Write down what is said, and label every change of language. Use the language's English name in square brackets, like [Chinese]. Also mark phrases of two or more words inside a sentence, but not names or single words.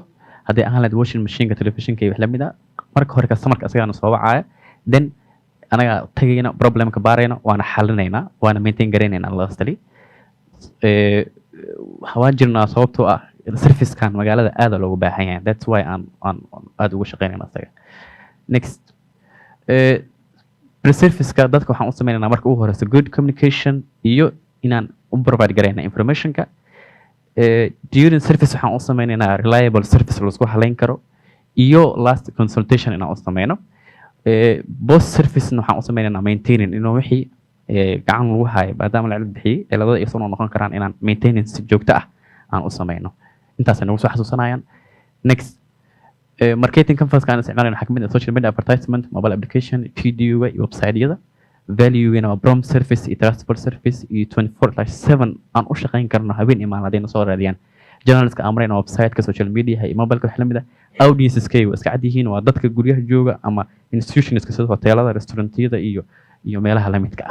[Somali] haddii aan lahayd [English] washing machine-ka, [Somali] telefishinka iyo wax lamid ah, marka hore customer-ka asagaana soo wacaya, then anaga tagayna problemka baarayna waana xalinaynaa waana maintain garaynaynaa lastly. Waan jirnaa sababtoo ah servicekan magaalada aad loogu baahan yahay, [English] that's why [Somali] aan aad ugu shaqeynayna asaga. Next, pre-service-ka dadka waxaan u sameynaynaa marka ugu horeysa [English] good communication [Somali] iyo inaan u provide garayna information-ka. [English] During service [Somali] waxaan u sameynaynaa [English] reliable service [Somali] laisku halayn karo iyo [English] last consultation [Somali] inaan u sameyno. [English] Post service [Somali] waxaan u sameynaynaa maintaining inuu wixii gacan lagu hayo maadaama la cilad bixiyey ciladada ay soo noqon karaan inaan maintenance si joogto ah aan u sameyno. intaas nagu soo xasuusanayaan. Next, [English] marketing conference [Somali] aan isticmaalayno waxaa kamid ah [English] social media advertisement, mobile application, video [Somali] iyo website-yada. Value-gana waa [English] prom service [Somali] iyo [English] transport service [Somali] iyo 24/7 aan u shaqeyn karno habeen iyo maalin haddayna soo raadiyaan. Journalistka aan marayna website-ka, [English] social media [Somali] iyo mobile-ka wax lamid ah. Audiences-kay waa iska cad yihiin, waa dadka guryaha jooga ama institutions-ka sida hoteelada, restaurant-yada iyo meelaha la midka ah.